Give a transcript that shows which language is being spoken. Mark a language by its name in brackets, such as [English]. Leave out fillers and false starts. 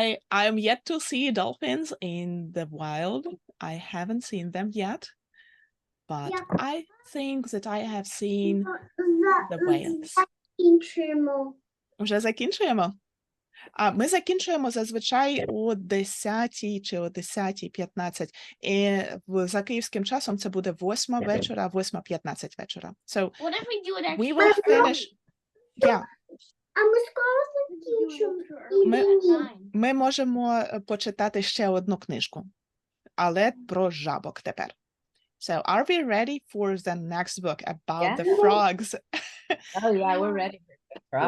[English] I'm yet to see dolphins in the wild. I haven't seen them yet. But I think that I have seen the whales. [Ukrainian] Закінчуємо. Вже закінчуємо? Ми закінчуємо зазвичай о 10 чи о 10:15. І за київським часом це буде 8 вечора, 8:15 вечора. [English] So What if we do it we will finish. Yeah. [Ukrainian] А ми скоро закінчимо. Ми можемо почитати ще одну книжку, але про жабок тепер. [English] So are we ready for the next book about the frogs? Oh yeah, we're ready for the frog.